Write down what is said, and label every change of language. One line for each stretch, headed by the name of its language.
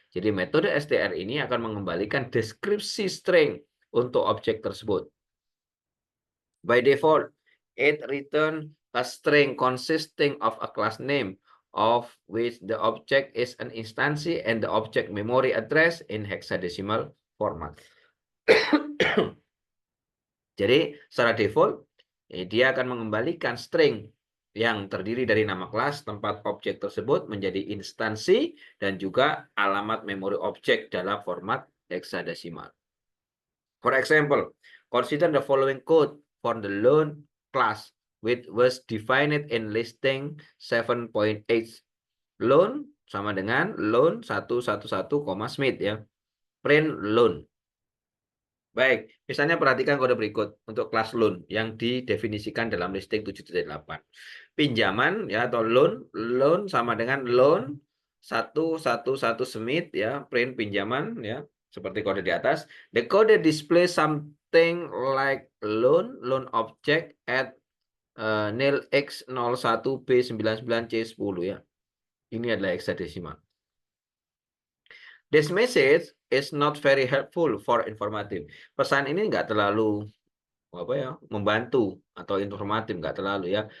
Indonesian: Jadi metode str ini akan mengembalikan deskripsi string untuk objek tersebut.
English: By default, it return a string consisting of a class name of which the object is an instance and the object memory address in hexadecimal format.
Indonesian: Jadi secara default dia akan mengembalikan string yang terdiri dari nama kelas tempat objek tersebut menjadi instansi dan juga alamat memori objek dalam format hexadesimal.
English: For example, consider the following code for the loan class which was defined in listing 7.8.
Indonesian: Loan sama dengan loan 111, Smith ya. Print loan. Baik, misalnya perhatikan kode berikut untuk kelas loan yang didefinisikan dalam listing 7.8. Pinjaman ya atau loan sama dengan loan 111 Smith ya, print pinjaman ya, seperti kode di atas.
English: The code display something like loan object at nil x01b99c10 ya.
Indonesian: Ini adalah hexadesimal.
English: This message is not very helpful for informative.
Indonesian: Pesan ini nggak terlalu membantu atau informatif, nggak terlalu ya.